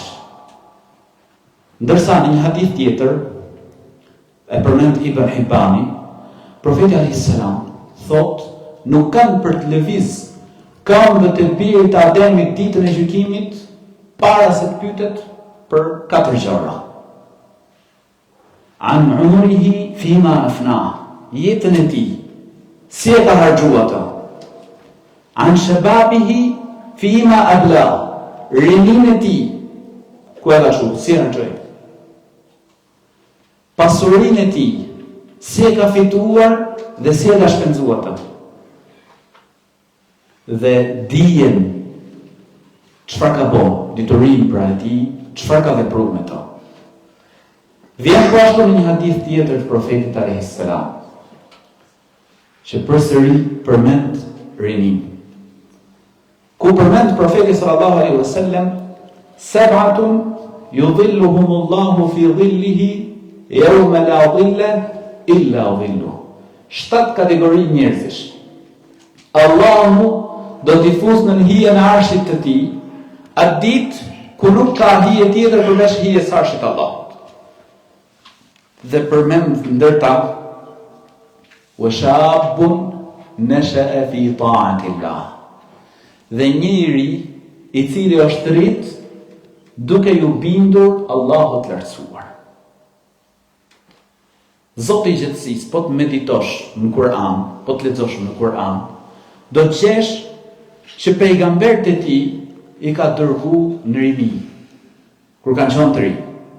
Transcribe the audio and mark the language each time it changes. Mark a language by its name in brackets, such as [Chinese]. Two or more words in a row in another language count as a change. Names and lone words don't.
[Albanian] Ndërsa në një hadith tjetër, e përmend Ibn Hibani, profeti [Arabic] عليه السلام [Albanian] thot, nuk kanë për të lëviz këmbët e birit të Ademit ditën e gjykimit para se të pyetet për 4 gjëra. [Arabic] عن عمره فيما أفناه, [Albanian] jetën e tij, si e ka harxuar atë. [Arabic] عن شبابه فيما أبلاه, [Albanian] rinin e tij, ku e ka shku, si e harxoi. Pasurinë e tij, si e ka fituar dhe si e ka shpenzuar atë. Dhe dijen çfarë ka bën, diturinë për atij, çfarë ka vepruar me to. Vjen po ashtu në një hadith tjetër të profetit [Arabic] عليه السلام, [Albanian] që përsëri përmend rinin. Ku përmend profeti [Arabic] صلى الله عليه وسلم سبعة يظلهم الله في ظله يوم لا ظل إلا ظله. [Albanian] 7 kategori njerëzish. Allahu do t'i fusë në hijen e arshit të tij, atë ditë ku nuk ka hije tjetër përveç hijes së arshit Allahut. Dhe përmend ndërta [Arabic] وشاب نشأ في طاعة الله. [Albanian] Dhe njëri i cili është rrit duke ju bindur Allahut lartësuar. Zoti i gjithësisë, po të meditosh në Kur'an, po të lexosh në Kur'an, do të gjesh që pejgamberët e tij i ka dërguar në rini, kur kanë qenë të rinj.